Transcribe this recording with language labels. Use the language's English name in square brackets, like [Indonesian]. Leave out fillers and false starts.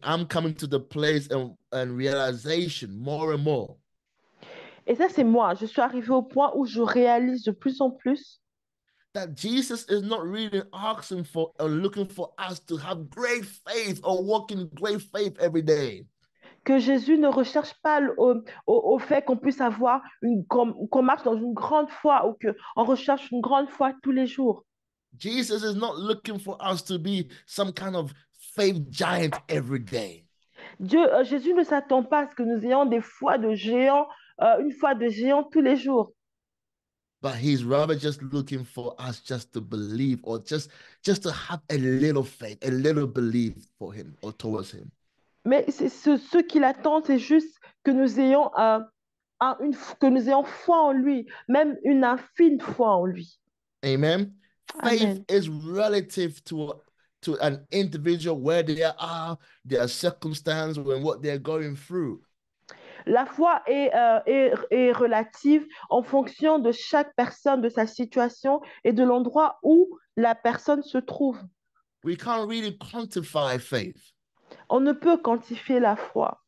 [English] I'm coming to the place and realization more and more [French] Et ça, c'est moi. Je suis arrivée au point où je réalise de plus en plus [English] that Jesus is not really asking for or looking for us to have great faith or walk in great faith every day. [French] que Jésus ne recherche pas au fait qu'on puisse avoir qu'on marche dans une grande foi ou qu'on recherche une grande foi tous les jours. [English] Jesus is not looking for us to be some kind of faith giant every day. [French] Jésus ne s'attend pas à ce que nous ayons des foi de géants, une foi de géant tous les jours. [English] But he's rather just looking for us just to believe or just to have a little faith, a little belief for him or towards him. [French] Mais ce qu'il attend, c'est juste que nous ayons, que nous ayons foi en lui, même une infime foi en lui. [English] Amen. Faith Amen. is relative to an individual where they are, their circumstance, and what they're going through. [French] La foi est relative en fonction de chaque personne, de sa situation et de l'endroit où la personne se trouve. [English] We can't really quantify faith. [French] On ne peut quantifier la foi.